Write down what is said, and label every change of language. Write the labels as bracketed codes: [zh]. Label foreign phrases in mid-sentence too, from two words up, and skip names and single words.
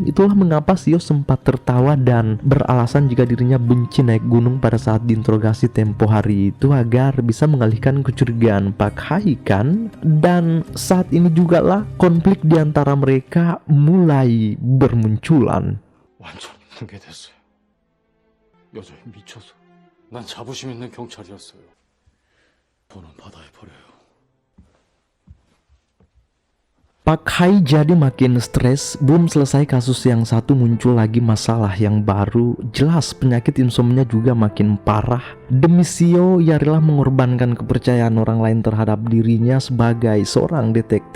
[id] Itulah mengapa Sio sempat tertawa dan beralasan jika dirinya benci naik gunung pada saat diinterogasi tempo hari itu agar bisa mengalihkan kecurigaan Pak Hai kan. Dan saat ini juga lah konflik di antara mereka mulai bermunculan. [ko] 완전 붕괴 됐어요. 여자애 미쳐서. 난 자부심 있는 경찰이었어요. 돈은 바다에 버려요. [id] Pak Hai jadi makin stres. Belum selesai kasus yang satu, muncul lagi masalah yang baru. Jelas penyakit insomnia juga makin parah. Demi Sio, ia rela mengorbankan kepercayaan orang lain terhadap dirinya sebagai seorang detektif.